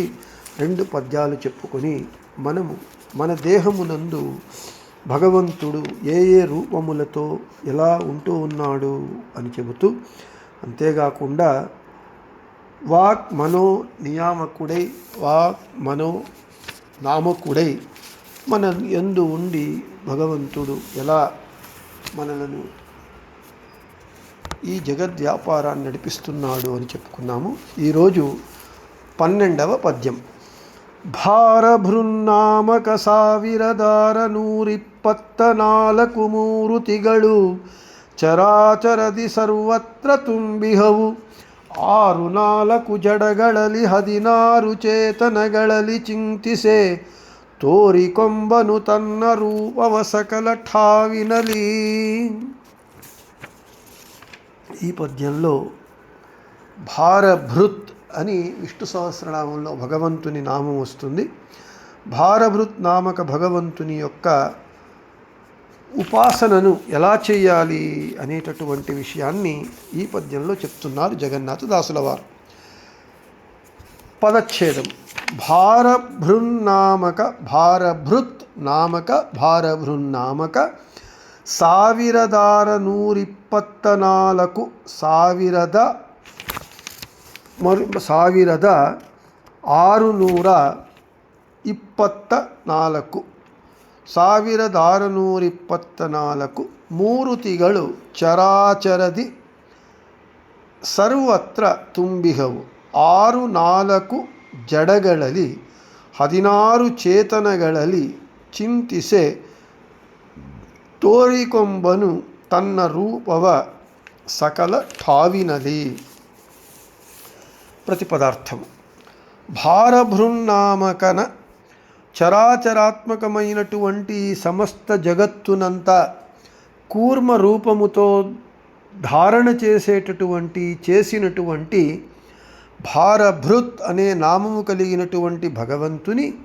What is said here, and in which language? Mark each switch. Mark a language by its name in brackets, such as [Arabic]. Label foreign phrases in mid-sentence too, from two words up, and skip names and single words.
[Telugu] 2 పద్యాలు చెప్పుకొని మనము మన దేహమునందు భగవంతుడు ఏ ఏ రూపములతో ఎలా ఉంటూ ఉన్నాడు అని చెబుతూ, అంతేకాకుండా వాక్ మనో నియామకుడై వాక్ మనో నామకుడై మన యందు ఉండి భగవంతుడు ఎలా మనలను ఈ జగద్వ్యాపారాన్ని నడిపిస్తున్నాడు అని చెప్పుకున్నాము. ఈరోజు 12వ పద్యం. [Kannada] ಭಾರಭೃನ್ನಾಮಕ ಸಾವಿರದಾರ 124 ಮೂರುತಿಗಳು ಚರಾಚರದಿ ಸರ್ವತ್ರ ತುಂಬಿಹವು. 6 ಜಡಗಳಲ್ಲಿ 16 ಚೇತನಗಳಲ್ಲಿ ಚಿಂತಿಸೆ ತೋರಿಕೊಂಬನು ತನ್ನ ರೂಪವ ಸಕಲ ಠಾವಿನಲಿ. [Telugu] ఈ పద్యంలో భారభృత్ అని విష్ణు సహస్రనామంలో భగవంతుని నామం వస్తుంది. భారభృత్ నామక భగవంతుని యొక్క ఉపాసనను ఎలా చేయాలి అనేటటువంటి విషయాన్ని ఈ పద్యంలో చెప్తున్నారు జగన్నాథదాసుల వారు. పదచ్ఛేదం. [Kannada] ಭಾರಭೃತ್ ನಾಮಕ ಸಾವಿರದಾರ 124 624 1624 ಮೂರುತಿಗಳು ಚರಾಚರದಿ ಸರ್ವತ್ರ ತುಂಬಿಹವು. 6 ಜಡಗಳಲ್ಲಿ 16 ಚೇತನಗಳಲ್ಲಿ ಚಿಂತಿಸೆ ತೋರಿಕೊಂಬನು ತನ್ನ ರೂಪವ ಸಕಲ ಠಾವಿನಲಿ. [Telugu] ప్రతిపదార్థము. భారభృన్నామకన చరాచరాత్మకమైనటువంటి సమస్త జగత్తునంతా కూర్మ రూపముతో ధారణ చేసినటువంటి భారభృత్ అనే నామము కలిగినటువంటి భగవంతుని